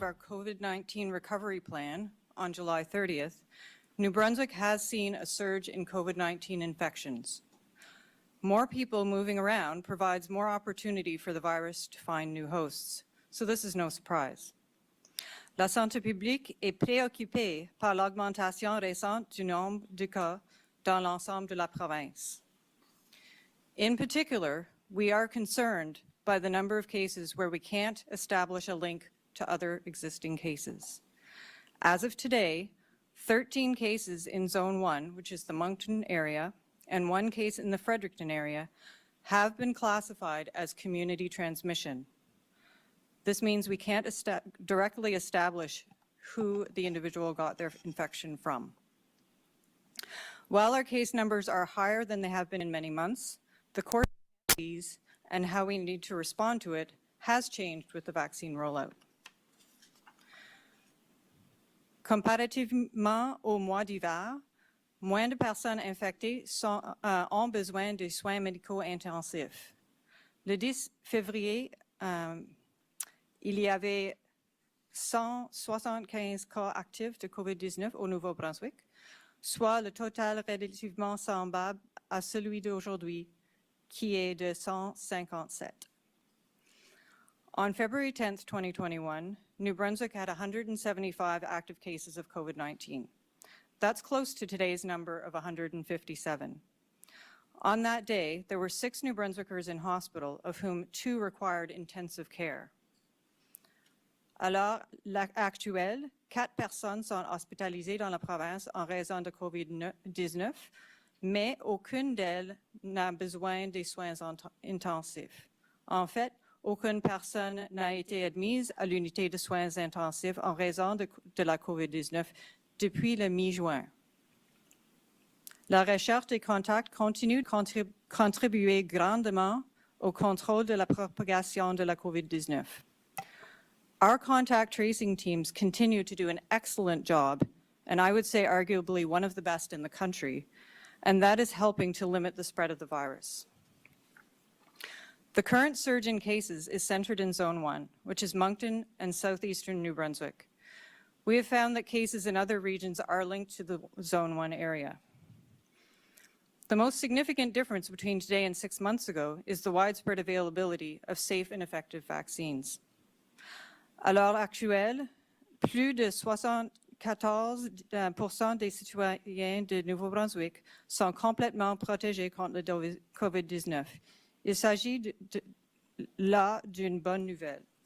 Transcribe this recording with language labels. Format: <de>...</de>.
<en>COVID-19 recovery plan on July 30th, New Brunswick has seen a surge in COVID-19 infections. More people moving around provides more opportunity for the virus to find new hosts, so this is no surprise.</en> <fr>La santé publique est préoccupée par l'augmentation récente du nombre de cas dans l'ensemble de la province.</fr> <en>In particular, we are concerned by the number of cases where we can't establish a link to other existing cases. As of today, 13 cases in Zone 1, which is the Moncton area, and 1 case in the Fredericton area, have been classified as community transmission. This means we can't directly establish who the individual got their infection from. While our case numbers are higher than they have been in many months, the course of these and how we need to respond to it has changed with the vaccine rollout.</en> <fr>Comparativement au mois d'hiver, moins de personnes infectées ont besoin de soins médicaux intensifs. Le 10 février, il y avait 175 cas actifs de COVID-19 au Nouveau-Brunswick, soit le total relativement semblable à celui d'aujourd'hui, qui est de 157.</fr> <en>On February 10th, 2021, New Brunswick had 175 active cases of COVID-19. That's close to today's number of 157. On that day, there were 6 New Brunswickers in hospital, of whom 2 required intensive care.</en> <fr>À l'heure actuelle, 4 personnes sont hospitalisées dans la province en raison de COVID-19, mais aucune d'elles n'a besoin de soins intensifs. En fait, aucune personne n'a été admise à l'unité de soins intensifs en raison de la COVID-19 depuis le mi-juin. La recherche des contacts continue de contribuer grandement au contrôle de la propagation de la COVID-19.</fr> <en>Our contact tracing teams continue to do an excellent job, and I would say arguably one of the best in the country, and that is helping to limit the spread of the virus. The current surge in cases is centered in Zone 1, which is Moncton and southeastern New Brunswick. We have found that cases in other regions are linked to the Zone 1 area. The most significant difference between today and 6 months ago is the widespread availability of safe and effective vaccines.</en> <fr>À l'heure actuelle, plus de 74% des citoyens de Nouveau-Brunswick sont complètement protégés contre le COVID-19. Il s'agit là d'une bonne nouvelle.</fr>